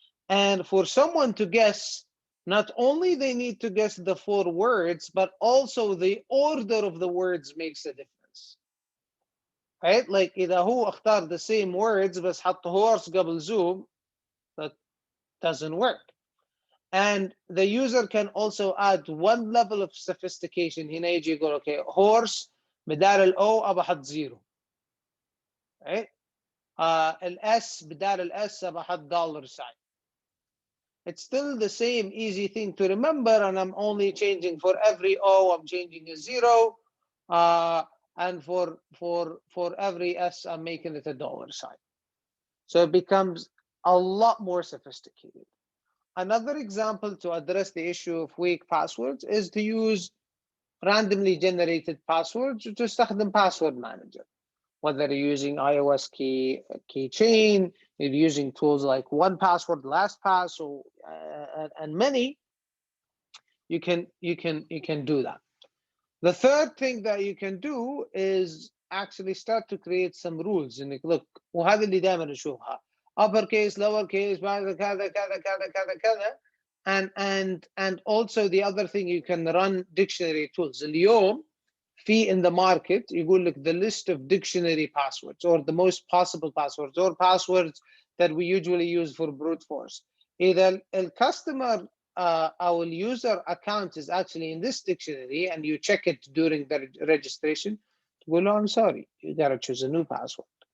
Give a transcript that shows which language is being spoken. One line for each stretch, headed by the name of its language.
English: And for someone to guess, not only they need to guess the 4 words, but also the order of the words makes a difference. Right? Like
Arabic: إذا هو اختار
English: the same words
Arabic: بس حط
English: horse
Arabic: قبل
English: Zoom, that doesn't work. And the user can also add one level of sophistication.
Arabic: هنا يجي يقول
English: okay,
Arabic: horse بدال الأو أبى أحط 0.
English: Right?
Arabic: الاس بدال الاس أبى أحط $sign.
English: It's still the same easy thing to remember, and I'm only changing for every O, I'm changing a 0, and for every S, I'm making it a $sign. So it becomes a lot more sophisticated. Another example to address the issue of weak passwords is to use randomly generated passwords to
Arabic: تستخدم
English: password manager. Whether you're using iOS keychain, you're using tools like 1Password, LastPass, or and many, you can do that. The third thing that you can do is actually start to create some rules. And look,
Arabic: وهذا اللي دائما نشوفها
English: uppercase, lowercase,
Arabic: كذا كذا كذا كذا كذا.
English: And also the other thing, you can run dictionary tools.
Arabic: اليوم
English: in the market
Arabic: يقول لك
English: the list of dictionary passwords, or the most possible passwords, or passwords that we usually use for brute force. Either a customer our user account is actually in this dictionary and you check it during the registration, well, no, I'm sorry, you gotta choose a new password.